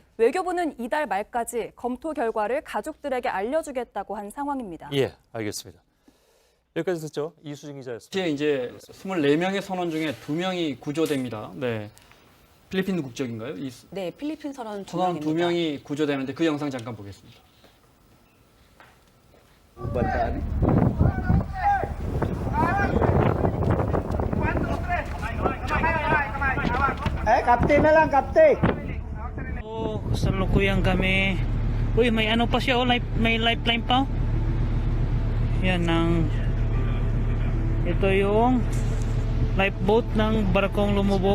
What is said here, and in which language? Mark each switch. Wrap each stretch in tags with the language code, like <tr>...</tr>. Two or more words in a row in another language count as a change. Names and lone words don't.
<ko>외교부는 이달 말까지 검토 결과를 가족들에게 알려주겠다고 한 상황입니다. 예. 알겠습니다. 여기까지 듣죠. 이수진 기자였습니다. 이제 24명의 선원 중에 2명이 구조됩니다. 네. 필리핀 국적인가요? 네, 필리핀 선원 선원 2명입니다. 2명이 구조되는데 그 영상 잠깐 보겠습니다.</ko> <tl>Kapten na lang, kapten. Salukuyan kami. Uy, may ano pa siya, may lifeline pa. Yan ang ito yung lifeboat ng barkong lumubog.</tl>